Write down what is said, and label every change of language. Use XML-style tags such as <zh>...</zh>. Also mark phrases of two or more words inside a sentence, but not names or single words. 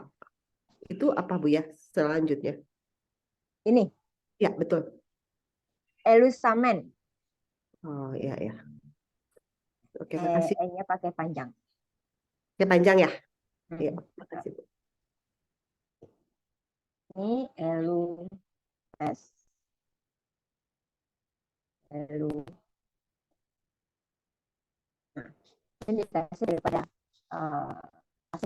<id>Itu apa Bu ya selanjutnya? Ini Ya, betul. elusamen. Oh, ya ya. Oke, makasih. E-nya pakai panjang. Ya panjang ya? Iya, makasih Bu. Ini elu s elu. Nah, ini dikasih daripada pasif.</id>